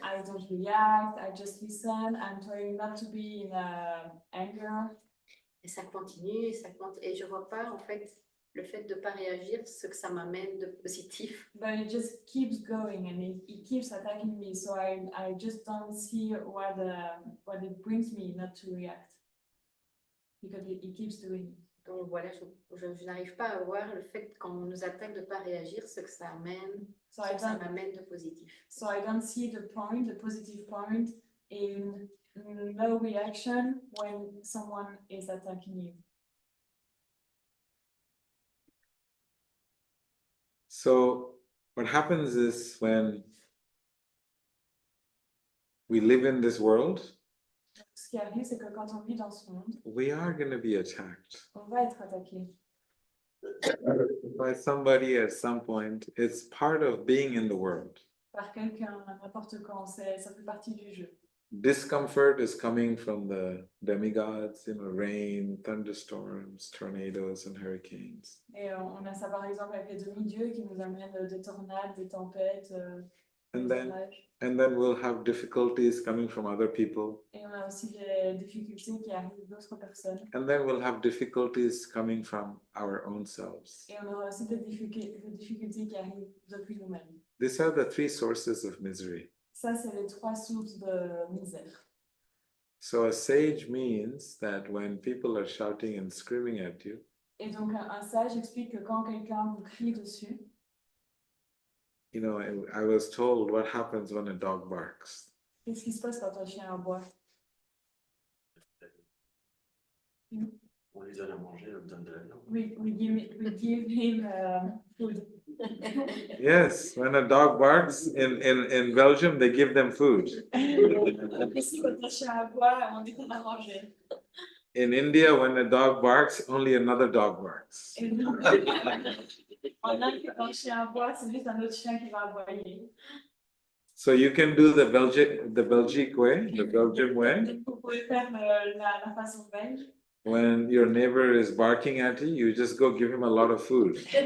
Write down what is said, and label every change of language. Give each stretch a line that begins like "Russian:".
English: I don't react, I just listen. I'm trying not to be in anger.
French: Et ça continue, et je ne vois pas, en fait, le fait de ne pas réagir, ce que ça m'amène de positif.
English: But it just keeps going and it keeps attacking me. So I just don't see what it brings me not to react. Because it keeps doing it.
French: Donc voilà, je n'arrive pas à voir le fait quand on nous attaque de ne pas réagir, ce que ça amène,
English: So
French: ce que ça m'amène de positif.
English: So I don't see the positive point in no reaction when someone is attacking you. So what happens is when we live in this world,
French: Ce qui arrive, c'est que quand on vit dans ce monde,
English: we are going to be attacked
French: on va être attaqué
English: by somebody at some point. It's part of being in the world.
French: par quelqu'un, n'importe quand. Ça fait partie du jeu.
English: discomfort is coming from the demigods, rain, thunderstorms, tornadoes, and hurricanes.
French: Et on a ça par exemple avec les demi-dieux qui nous amènent des tornades, des tempêtes,
English: And
French: des
English: then,
French: orages.
English: and then we'll have difficulties coming from other people.
French: Et on a aussi des difficultés qui arrivent d'autres personnes.
English: And then we'll have difficulties coming from our own selves.
French: Et on aura aussi des difficultés qui arrivent depuis nous-mêmes.
English: These are the three sources of misery.
French: Ça, c'est les trois sources de misère.
English: So a sage means that when people are shouting and screaming at you,
French: Et donc, un sage explique que quand quelqu'un vous crie dessus,
English: I was told what happens when a dog barks.
French: qu'est-ce qui se passe quand un chien aboie? On les donne à manger, on donne de la viande.
English: We give him food. Yes, when a dog barks in Belgium, they give them food.
French: Ici, quand un chien aboie, on lui donne à manger.
English: In India, when a dog barks, only another dog barks.
French: Et donc, en Inde, quand un chien aboie, c'est juste un autre chien qui va aboyer.
English: So you can do the Belgic way, the Belgian way.
French: Vous pouvez faire la façon belge.
English: When your neighbor is barking at you, you just go give him a lot of food.